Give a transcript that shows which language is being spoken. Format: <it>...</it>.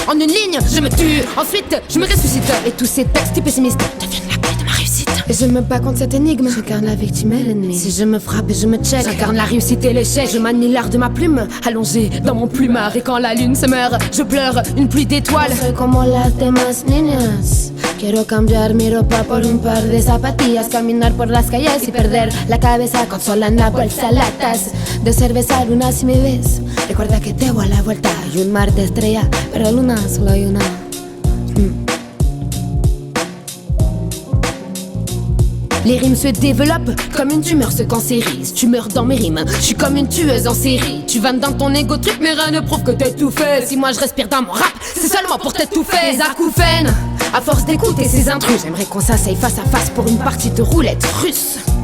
<fr>En une ligne, je me tue, ensuite je me ressuscite. Et tous ces textes pessimistes deviennent la clé de ma réussite. Et je me bats contre cette énigme, j'incarne la victime et l'ennemi. Si je me frappe et je me check, j'incarne la réussite et l'échec. Je manie l'art de ma plume, allongée dans mon plumard. Et quand la lune se meurt, je pleure une pluie d'étoiles.</fr> <es>Soy como las demás niñas. Quiero cambiar mi ropa por un par de zapatillas, caminar por las calles y perder la cabeza con sola en la bolsa latas de cerveza. Luna, si me ves, recuerda que te voy a la vuelta. Hay un mar de estrella, pero luna solo hay una.</es> <fr>Les rimes se développent comme une tumeur se cancérise. Tu meurs dans mes rimes, je suis comme une tueuse en série. Tu vannes dans ton égo trip, mais rien ne prouve que t'es tout fait. Si moi je respire dans mon rap, c'est seulement pour t'étouffer. Les acouphènes, à force d'écouter ces intrus, j'aimerais qu'on s'asseye face à face pour une partie de roulette russe.</fr>